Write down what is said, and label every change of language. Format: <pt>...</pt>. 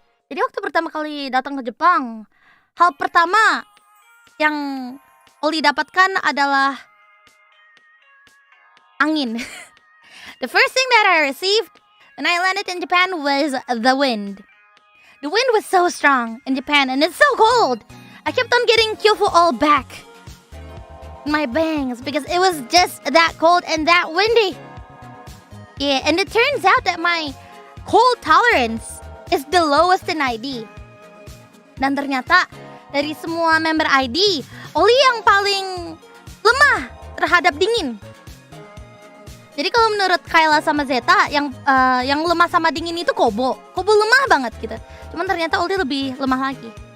<id>Jadi waktu pertama kali datang ke Jepang, hal pertama yang Ollie dapatkan adalah angin.</id> <en>The first thing that I received when I landed in Japan was the wind. The wind was so strong in Japan and it's so cold. I kept on getting Kyofu all back in my bangs because it was just that cold and that windy. Yeah, and it turns out that my cold tolerance is the lowest in ID.</en> <id>Dan ternyata dari semua member ID, Ollie yang paling lemah terhadap dingin. Jadi kalau menurut Kayla sama Zeta yang lemah sama dingin itu Kobo lemah banget gitu. Cuman ternyata Ollie lebih lemah lagi.</id>